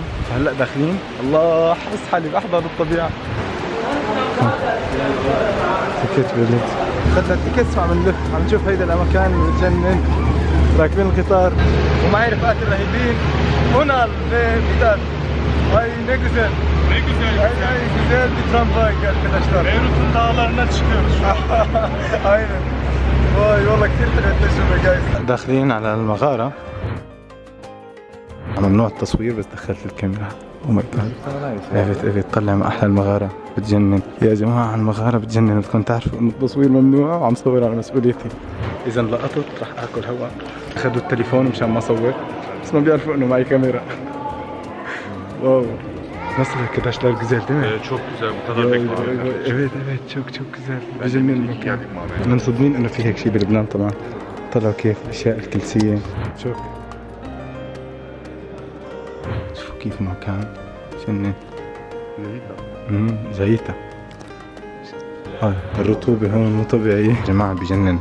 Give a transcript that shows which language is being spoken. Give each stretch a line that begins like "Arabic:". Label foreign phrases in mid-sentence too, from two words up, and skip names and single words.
Arabic: فهلا داخلين، الله حس حالي بحضر الطبيعة. تيكت بلد، اخذنا التيكت وعم نلف، عم نشوف هيدا الاماكن بجنن. راكبين القطار ومعي رفقات الرهيبين. هنا بيداد.
Turkish: Ay ne güzel. Ne güzel. Ay güzel bir tramvay arkadaşlar. Beyrut'un dağlarına çıkıyoruz şu an. Aynen. Vay
Arabic: والله كثير حلوة التجربة جايز. داخلين على المغارة. ممنوع التصوير بس دخلت الكاميرا. Evet طلع من احلى المغارة بتجنن يا جماعة. المغارة بتجنن، بدكم تعرفوا انه التصوير ممنوع وعم صور على مسؤوليتي. اذا لقطت رح اكل هوا. اخذوا التليفون مشان ما اصور، بس ما بيعرفوا انه معي كاميرا. واو.
Turkish: Nasıl arkadaşlar, güzel değil mi? Çok güzel, bu kadar beklemedim. Evet çok güzel.
Arabic: بجنن المكان. منصدمين انه في هيك شيء بلبنان طبعا. طلعوا كيف اشياء الكلسية. شوف كيف مكان جنن. زيتها. هاي الرطوبة هون مو طبيعية يا جماعة، بجنن.